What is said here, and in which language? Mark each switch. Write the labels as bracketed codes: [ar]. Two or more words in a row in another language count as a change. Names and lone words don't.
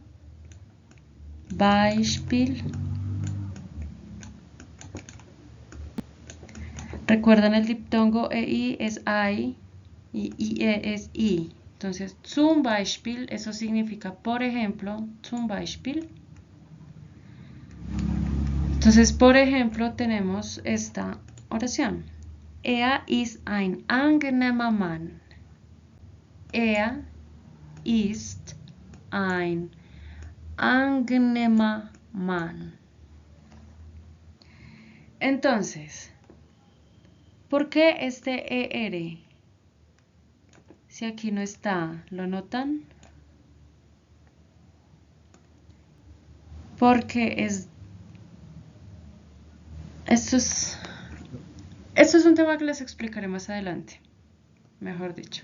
[es] Recuerdan el diptongo EI es I y IE es I. Entonces, [de] zum Beispiel, [es] eso significa por ejemplo, [de] zum Beispiel. [es] Entonces, por ejemplo, tenemos esta oración. [de] Er ist ein angenehmer Mann. Er ist ein angenehmer Mann. [es] Entonces, ¿por qué este ER? Si aquí no está, ¿lo notan? Porque esto es un tema que les explicaré más adelante, mejor dicho.